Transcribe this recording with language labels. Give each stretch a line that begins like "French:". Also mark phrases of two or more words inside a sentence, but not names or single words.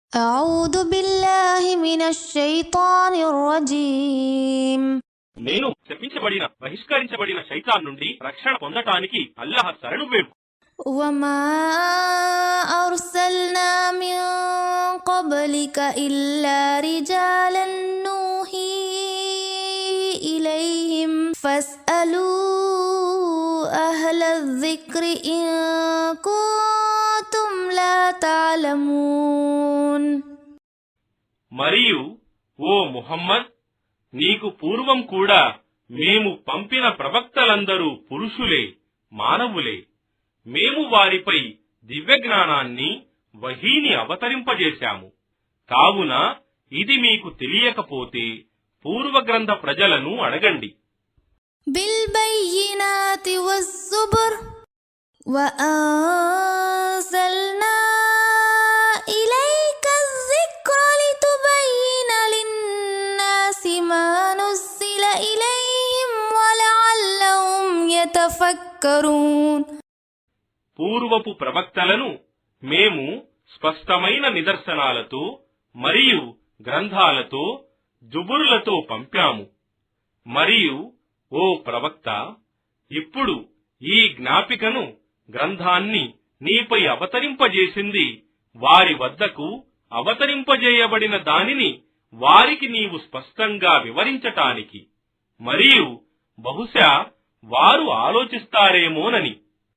Arabic: أعوذ بالله من الشيطان الرجيم
Telugu: నేను శపించబడిన బహిష్కరించబడిన శైతాన్ నుండి రక్షణ పొందటానికి అల్లాహ్ శరణు వేడు.
Arabic: وما أرسلنا من قبلك إلا رجالا نوحي إليهم فاسألوا أهل الذكر إن كنتم لا تعلمون.
Telugu: మరియు ఓ ముహమ్మద్, నీకు పూర్వం కూడా మేము పంపిన ప్రవక్తలందరూ పురుషులే, మానవులే. మేము వారిపై దివ్యజ్ఞానాన్ని, వహీని అవతరింపజేశాము. కావున ఇది మీకు తెలియకపోతే పూర్వగ్రంథ ప్రజలను అడగండి.
Arabic: بالبينات والزبر وأنزلنا إليك الذكر لتبين للناس ما نزل إليهم ولعلهم يتفكرون.
Telugu: పూర్వపు ప్రవక్తలను మేము స్పష్టమైన నిదర్శనాలతో మరియు గ్రంథాలతో, జుబురులతో పంపాము. మరియు ఓ ప్రవక్త, ఇప్పుడు ఈ జ్ఞాపికను, గ్రంథాన్ని నీపై అవతరింపజేసింది వారి వద్దకు అవతరింపజేయబడిన దానిని వారికి నీవు స్పష్టంగా వివరించటానికి, మరియు బహుశా వారు ఆలోచిస్తారేమోనని.